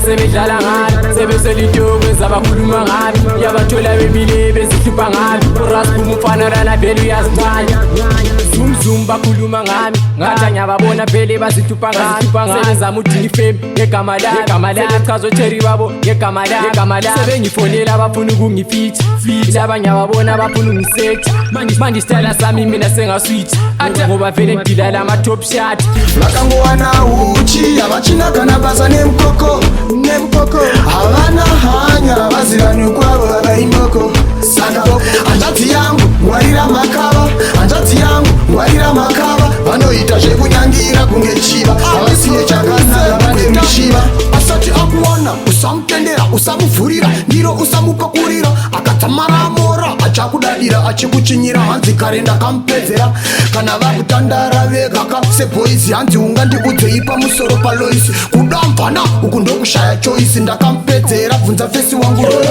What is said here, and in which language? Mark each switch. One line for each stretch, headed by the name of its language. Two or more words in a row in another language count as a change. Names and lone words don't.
Zulu: sebedlala ngami sebeselitokwenza bakhuluma ngami yabathola bemile bezihlupha ngami urasiphumu ufana lana vele uyazincane zum bakhuluma ngami ngathi ngiyababona vele bazihlupha ngami sebezama udinga ifame ngegama lami sebechazo cherry babo ngegama lami sebengifonela abafuna ukungifitha laba ngiyababona abafuna ungisethi manje style sami mina sengaswitch ngoba vele ngidlala ama
English: top shot
Shona: vakangowana uchi avachinagana basa nemukoko havana hanya vazirani kwavo vakaimboko saka hanzvadzi yangu ngwarira makava hanzvadzi yangu ngwarira makava vanoita zvekunyangira kunge chiva havasiye chakanaka vane mishiva asati akuwana usamutendera usamuvhurira ndiro usamupakurira akatsamara amora achakudadira achikuchinyira hanzi kare ndakamupedzera kana vakutandara vega sebhoisi hanzi unga ndikudzei pamusoro paloisi kudambana uku ndokushaya choisi ndakamupedzera bvunza fesi wangu